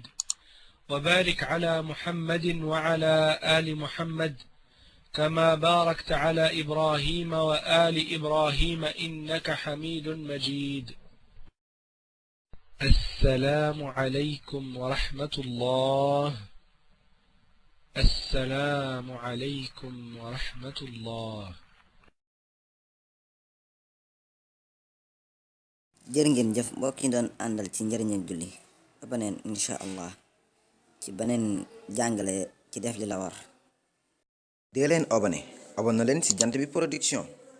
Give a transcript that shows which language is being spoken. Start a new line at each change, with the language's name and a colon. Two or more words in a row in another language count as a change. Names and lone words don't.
Arabic: وبارك على محمد وعلى آل محمد كما باركت على إبراهيم وآل إبراهيم إنك حميد مجيد. السلام عليكم ورحمة الله السلام عليكم ورحمة الله.
Wolof: jërë ngeen jëf mbokk yi doon àndal ci njariñal julli ba beneen
Arabic: إن شاء الله
Wolof: ci beneen jàngale ci def li la war. dee leen abonné leen ci Jant Bi Production.